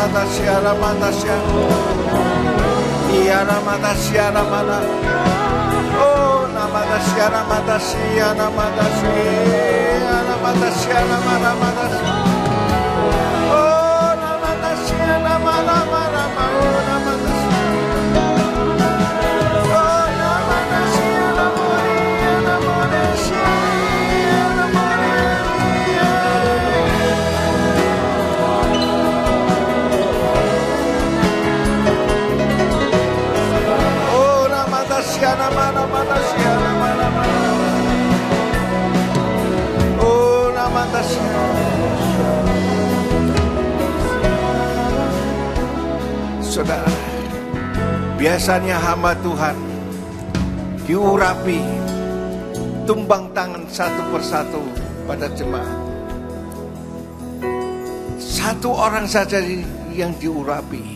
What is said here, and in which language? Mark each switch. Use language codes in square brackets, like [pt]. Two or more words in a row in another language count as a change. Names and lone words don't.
[id] siara mata siara. Iara mata siara mana. Oh, namata siara mata siara mata siara mata siara mana mata. Oh, namata siara mana mana mana namata. Oh, namata siara mana mana siara mana. Oh, namata siara mana mana siara mana mana. Oh, namata siara. Saudara, biasanya hamba Tuhan diurapi, tumbang tangan satu persatu pada jemaat. Satu orang saja yang diurapi.